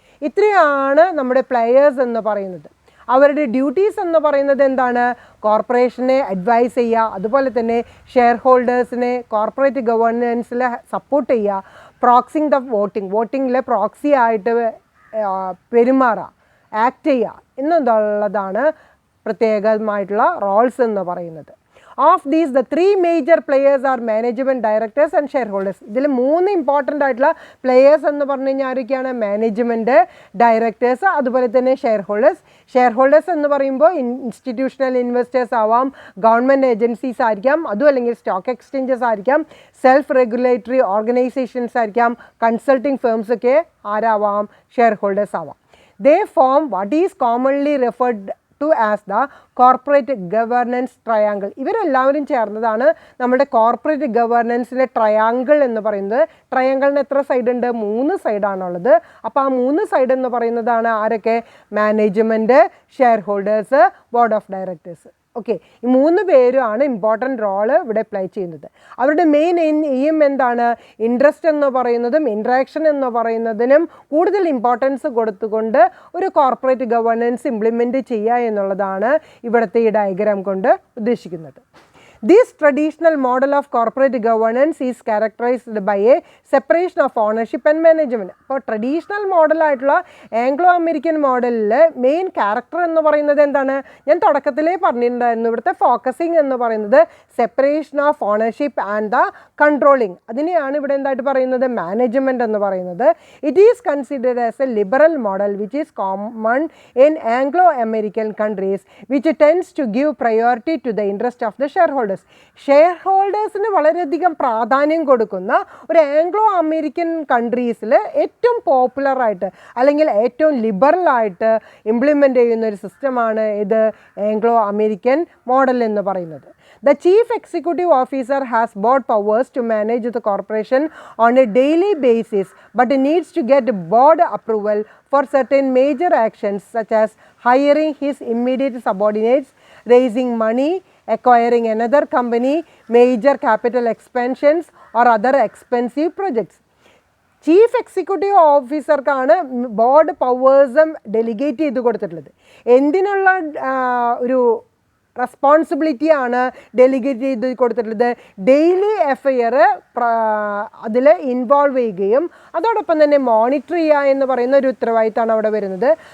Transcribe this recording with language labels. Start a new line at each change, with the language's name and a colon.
Malayalam: ഇത്രയാണ് നമ്മുടെ പ്ലെയേഴ്സ് എന്ന് പറയുന്നത്. അവരുടെ ഡ്യൂട്ടീസ് എന്ന് പറയുന്നത് എന്താണ്? കോർപ്പറേഷനെ അഡ്വൈസ് ചെയ്യുക, അതുപോലെ തന്നെ ഷെയർ ഹോൾഡേഴ്സിനെ കോർപ്പറേറ്റ് ഗവേണൻസിൽ സപ്പോർട്ട് ചെയ്യുക, പ്രോക്സിങ് ദ വോട്ടിങ്ങിലെ പ്രോക്സി ആയിട്ട് പെരുമാറുക, ആക്ട് ചെയ്യുക എന്നുള്ളതാണ് പ്രത്യേകമായിട്ടുള്ള റോൾസ് എന്ന് പറയുന്നത്.
English: Of these the 3 major players are management, directors and shareholders.
Malayalam: ഇതിൽ 3 ഇമ്പോർട്ടൻ്റ് ആയിട്ടുള്ള പ്ലെയേഴ്സ് എന്ന് പറഞ്ഞു കഴിഞ്ഞാൽ ആരൊക്കെയാണ്? മാനേജ്മെൻറ്റ്, ഡയറക്ടേഴ്സ്, അതുപോലെ തന്നെ ഷെയർ ഹോൾഡേഴ്സ്. ഷെയർ ഹോൾഡേഴ്സ് എന്ന് പറയുമ്പോൾ ഇൻസ്റ്റിറ്റ്യൂഷണൽ ഇൻവെസ്റ്റേഴ്സ് ആവാം, ഗവൺമെൻറ് ഏജൻസീസ് ആയിരിക്കാം, അതും അല്ലെങ്കിൽ സ്റ്റോക്ക് എക്സ്ചേഞ്ചസ് ആയിരിക്കാം, സെൽഫ് റെഗുലേറ്ററി ഓർഗനൈസേഷൻസ് ആയിരിക്കാം, കൺസൾട്ടിംഗ് ഫേംസ് ഒക്കെ ആരാവാം? ഷെയർ ഹോൾഡേഴ്സ് ആവാം.
English: They form what is commonly referred to as the corporate governance triangle.
Malayalam: ഇവരെല്ലാവരും ചേർന്നതാണ് നമ്മുടെ കോർപ്പറേറ്റ് ഗവേർണൻസിലെ ട്രയാങ്കിൾ എന്ന് പറയുന്നത്. ട്രയാങ്കിളിന് എത്ര സൈഡ് ഉണ്ട്? 3 സൈഡാണുള്ളത്. അപ്പോൾ ആ 3 സൈഡ് എന്ന് പറയുന്നതാണ് ആരൊക്കെ? Management, share holders, board of directors. Okay, ഈ 3 പേരുമാണ് ഇമ്പോർട്ടൻ്റ് റോള് ഇവിടെ പ്ലേ ചെയ്യുന്നത്. അവരുടെ മെയിൻ എയിം എന്താണ്? ഇൻട്രസ്റ്റ് എന്ന് പറയുന്നതും ഇൻട്രാക്ഷൻ എന്ന് പറയുന്നതിനും കൂടുതൽ ഇമ്പോർട്ടൻസ് കൊടുത്തുകൊണ്ട് ഒരു കോർപ്പറേറ്റ് ഗവേണൻസ് ഇംപ്ലിമെൻറ്റ് ചെയ്യുക എന്നുള്ളതാണ് ഇവിടുത്തെ ഈ ഡയഗ്രാം കൊണ്ട് ഉദ്ദേശിക്കുന്നത്.
English: This traditional model of corporate governance is characterized by a separation of ownership and management.
Malayalam: അപ്പോൾ ട്രഡീഷണൽ മോഡലായിട്ടുള്ള ആംഗ്ലോ അമേരിക്കൻ മോഡലിൽ മെയിൻ ക്യാരക്ടർ എന്ന് പറയുന്നത് എന്താണ്? ഞാൻ തുടക്കത്തിലേ പറഞ്ഞിട്ടുണ്ടായിരുന്നു. ഇവിടുത്തെ ഫോക്കസിങ് എന്ന് പറയുന്നത്
English: separation of ownership and the controlling,
Malayalam: അതിനെയാണ് ഇവിടെ എന്തായിട്ട് പറയുന്നത്? മാനേജ്മെൻറ്റ് എന്ന് പറയുന്നത്.
English: it is considered as a liberal model which is common in Anglo American countries which tends to give priority to the interest of the ഷെയർ ഹോൾഡേഴ്സിന്
Malayalam: വളരെയധികം പ്രാധാന്യം കൊടുക്കുന്ന ഒരു ആംഗ്ലോ അമേരിക്കൻ കൺട്രീസിൽ ഏറ്റവും പോപ്പുലറായിട്ട് അല്ലെങ്കിൽ ഏറ്റവും ലിബറലായിട്ട് ഇംപ്ലിമെൻ്റ് ചെയ്യുന്ന ഒരു സിസ്റ്റമാണ് ഇത് ആംഗ്ലോ അമേരിക്കൻ മോഡൽ എന്ന് പറയുന്നത്.
English: The chief executive officer has broad powers to manage the corporation on a daily basis, but needs to get board approval for certain major actions such as hiring his immediate subordinates, raising money, acquiring another company, major capital expansions or other expensive projects.
Malayalam: Chief executive ഓഫീസർക്കാണ് board പവേഴ്സും delegate ചെയ്ത് കൊടുത്തിട്ടുള്ളത്. എന്തിനുള്ള ഒരു റെസ്പോൺസിബിലിറ്റിയാണ് delegate ചെയ്ത് കൊടുത്തിട്ടുള്ളത്? Daily FIR അതിൽ involve ചെയ്യുകയും അതോടൊപ്പം തന്നെ മോണിറ്റർ ചെയ്യുക എന്ന് പറയുന്ന ഒരു ഉത്തരവാദിത്തമാണ് അവിടെ വരുന്നത്.